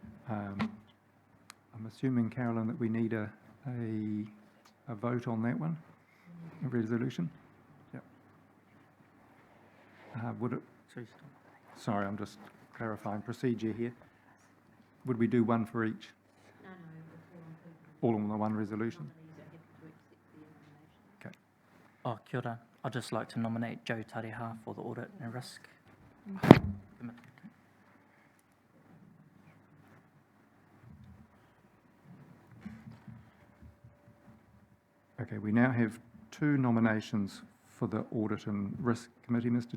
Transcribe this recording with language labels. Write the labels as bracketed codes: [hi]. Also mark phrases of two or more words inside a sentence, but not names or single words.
[en] I'm assuming, Carolyn, that we need a vote on that one, a resolution. Yep. Would it? Sorry, I'm just clarifying procedure here. Would we do one for each? All on the one resolution. Okay. [mi] Oh, kia ora. [en] I'd just like to nominate Joe Tareha for the Audit and Risk Committee. Okay, we now have two nominations for the Audit and Risk Committee, Mr.